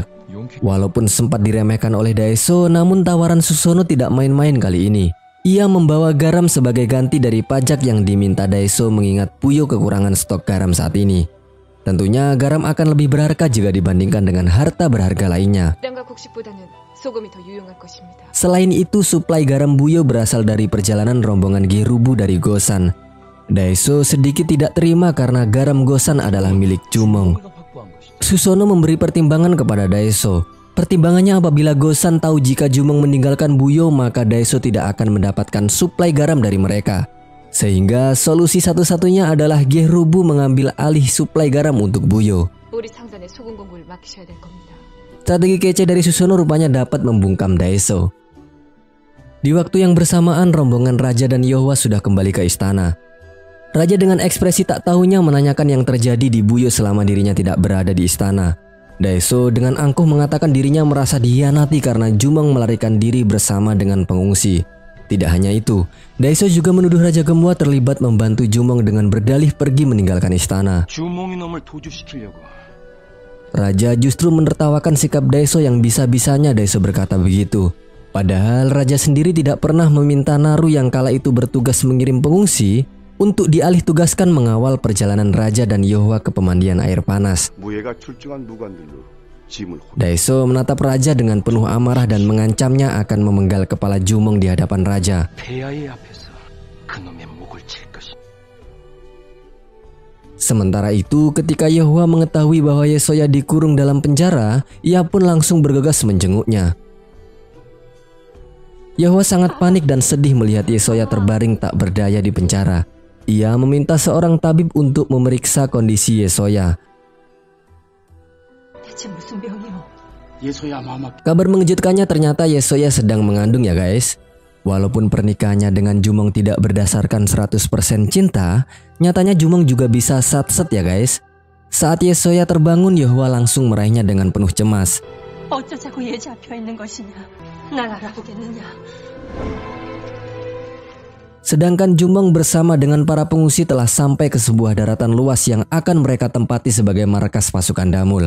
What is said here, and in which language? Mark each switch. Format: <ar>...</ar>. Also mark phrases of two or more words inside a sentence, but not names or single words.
<id>Walaupun sempat diremehkan oleh Daeso, namun tawaran Susono tidak main-main kali ini. Ia membawa garam sebagai ganti dari pajak yang diminta Daeso mengingat Buyo kekurangan stok garam saat ini. Tentunya garam akan lebih berharga jika dibandingkan dengan harta berharga lainnya.</id> <ko>땀과 곡식보다는 소금이 더 유용할 것입니다.</ko> <id>Selain itu, suplai garam buyo berasal dari perjalanan rombongan Gerubu dari Gosan. Daeso sedikit tidak terima karena garam Gosan adalah milik Jumong. Susono memberi pertimbangan kepada Daeso. Pertimbangannya apabila Gosan tahu jika Jumong meninggalkan Buyo, maka Daeso tidak akan mendapatkan suplai garam dari mereka. Sehingga solusi satu-satunya adalah Gerubu mengambil alih suplai garam untuk Buyo.</id> <ko>우리 상단에 소금 공급을 맡기셔야 될 겁니다.</ko> <id>Strategi kece dari Susono rupanya dapat membungkam Daeso. Di waktu yang bersamaan, rombongan Raja dan Yohwa sudah kembali ke istana. Raja dengan ekspresi tak tahunya menanyakan yang terjadi di Buyo selama dirinya tidak berada di istana. Daeso dengan angkuh mengatakan dirinya merasa dihianati karena Jumong melarikan diri bersama dengan pengungsi. Tidak hanya itu, Daeso juga menuduh Raja Gemwa terlibat membantu Jumong dengan berdalih pergi meninggalkan istana.</id> <ko>주몽이 놈을 도주시키려고.</ko> <id>Raja justru menertawakan sikap Daeso yang bisa-bisanya Daeso berkata begitu. Padahal Raja sendiri tidak pernah meminta Naru yang kala itu bertugas mengirim pengungsi untuk dialih tugaskan mengawal perjalanan Raja dan Yohwa ke pemandian air panas.</id> <ko>무예가 출중한 무관들로 짐을</ko> <id>Daeso menatap Raja dengan penuh amarah dan mengancamnya akan memenggal kepala Jumong di hadapan Raja.</id> <ko>폐하의 앞에서 그놈의 목을 칠 것이.</ko> <id>Sementara itu, ketika Yohwa mengetahui bahwa Yesoya dikurung dalam penjara, ia pun langsung bergegas menjenguknya. Yohwa sangat panik dan sedih melihat Yesoya terbaring tak berdaya di penjara. Ia meminta seorang tabib untuk memeriksa kondisi Yesoya.</id> <ko>대체 무슨 병이요? 예소야 마마.</ko> <id>Kabar mengejutkannya ternyata Yesoya sedang mengandung ya guys. Walaupun pernikahannya dengan Jumong tidak berdasarkan 100% cinta, nyatanya Jumong juga bisa satset ya guys. Saat Yesoya terbangun, Yohwa langsung meraihnya dengan penuh cemas.</id> <ko>어쩌자고 얘 잡혀 있는 것이냐? 날 알아보겠느냐?</ko> <id>Sedangkan Jumong bersama dengan para pengungsi telah sampai ke sebuah daratan luas yang akan mereka tempati sebagai markas pasukan Damul.</id>